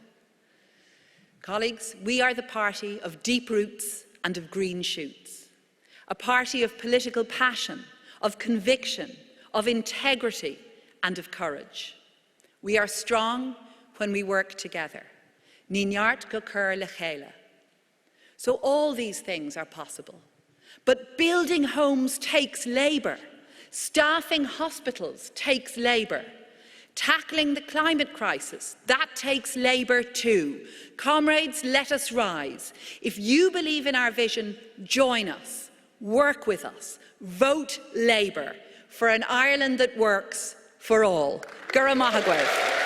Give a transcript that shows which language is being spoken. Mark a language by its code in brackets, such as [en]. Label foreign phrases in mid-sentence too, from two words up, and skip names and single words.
[en] Colleagues, we are the party of deep roots and of green shoots, a party of political passion, of conviction, of integrity and of courage. We are strong when we work together. [ga] Ní neart go cur le chéile. [en] So all these things are possible. But building homes takes labour. Staffing hospitals takes labour. Tackling the climate crisis, that takes labour too. Comrades, let us rise. If you believe in our vision, join us, work with us, vote Labour for an Ireland that works for all. [ga] Gura maith agóibh.